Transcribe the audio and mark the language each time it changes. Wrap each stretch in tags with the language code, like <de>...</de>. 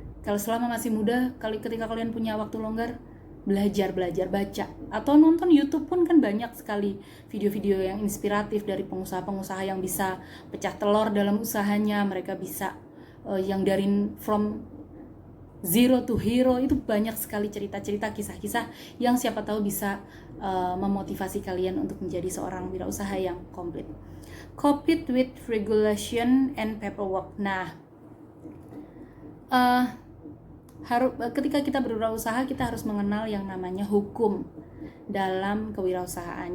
<id>Kalau selama masih muda, ketika kalian punya waktu longgar, belajar, baca, atau nonton YouTube pun kan banyak sekali video-video yang inspiratif dari pengusaha-pengusaha yang bisa pecah telur dalam usahanya. Mereka bisa yang dari</id> <en>from zero to hero,</en> <id>itu banyak sekali cerita-cerita, kisah-kisah yang siapa tahu bisa memotivasi kalian untuk menjadi seorang wirausaha yang komplit.</id> <en>Compete with regulation and paperwork.</en> <id>Nah, ketika kita berwirausaha, kita harus mengenal yang namanya hukum dalam kewirausahaan.</id>